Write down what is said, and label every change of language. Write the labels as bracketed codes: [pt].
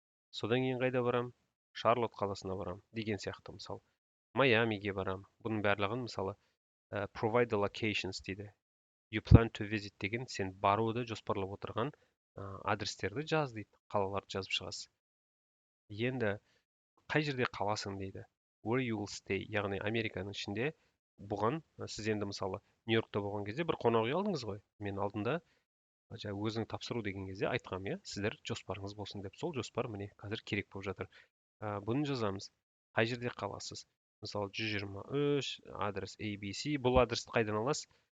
[kk] Содан кейін қайда барам? Шарлотт қаласына барам деген сияқты. Мысалы, Майамиге барам. Бұның барлығын мысалы [en] provide the locations [kk] дейді. [en] You plan to visit [kk] деген, сен баруды жоспарлап отырған адрестерді жаз дейді. Қалаларды жазып шығасыз. Енді қай жерде қаласың дейді. [en] Where you will stay, [kk] яғни Американың ішінде. Бұған сіз енді мысалы Нью-Йоркта болған кезде бір қонақ үй алдыңыз ғой. Мен алдында өзің тапсыру деген кезде айтқам, иә, сіздер жоспарыңыз болсын деп. Сол жоспар міне қазір керек болып жатыр. Бұны жазамыз. Қай жерде қаласыз? Мысалы 123 адрес ABC. Бұл адресті қайдан аласыз?